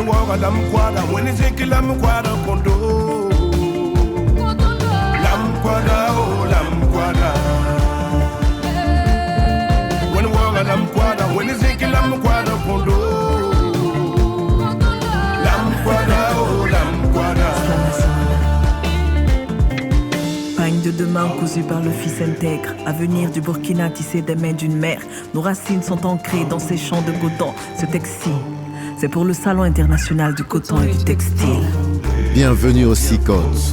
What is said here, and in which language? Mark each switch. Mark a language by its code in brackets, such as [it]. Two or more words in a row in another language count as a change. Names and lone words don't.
[en] walk lam kwada when is it lam kwada kondo lam kwada oh lam kwada when walk lam kwada when is it lam kwada kondo lam kwada oh lam kwada. [fr] Pagne de demain cousu par le fils intègre. Avenir du Burkina tissé des mains d'une mère. Nos racines sont ancrées dans ces champs de coton. Ce textile, c'est pour le salon international du coton et du textile. Bienvenue au SICOS.